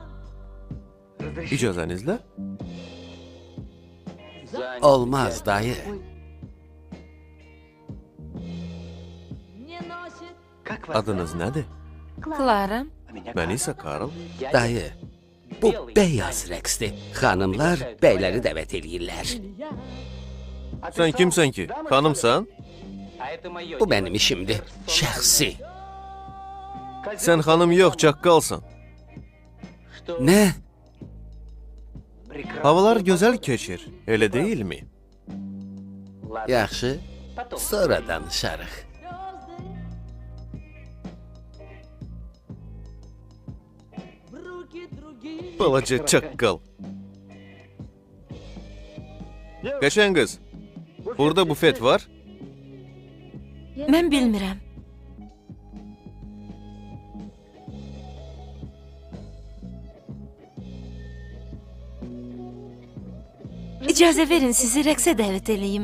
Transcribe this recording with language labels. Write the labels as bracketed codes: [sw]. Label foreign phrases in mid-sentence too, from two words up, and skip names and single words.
[az] İcazənizlə? Olmaz dayı. [ru] Не носит [az] Adınız nədir? Klara. Mən isə Karl. Dayı, bu beyaz rəqsdir. Xanımlar bəyləri dəvət eləyirlər. я. Sən kimsən ki? Xanımsan? Bu mənim işimdir. Şəxsi. Sən xanım yox, çaqqalsan. Nə? Havalar gözəl keçir, elə deyilmi? Yaxşı. Sonra danışarıq. [ru] В руки другие. [az] Balaca çaqqal. Qəşəng qız, burada bufet var. Mən bilmirəm. İcazə verin sizi rəqsə dəvət eləyim.